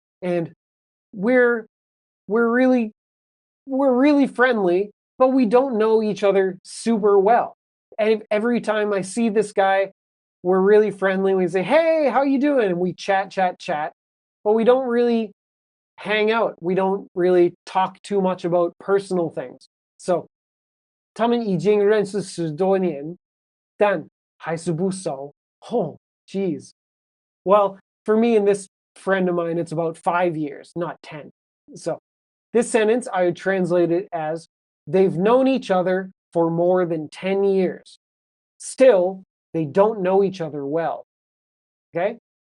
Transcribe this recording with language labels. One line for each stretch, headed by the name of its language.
English: And we're really friendly, but we don't know each other super well. And every time I see this guy, we're really friendly. We say, hey, how you doing? And we chat, but we don't really hang out. We don't really talk too much about personal things.
Chinese: So 他们已经认识10多年，但还是不熟.
English: Oh, geez. Well, for me and this friend of mine, it's about 5 years, not 10. So this sentence, I would translate it as, they've known each other for more than 10 years. Still, they don't know each other well. Okay?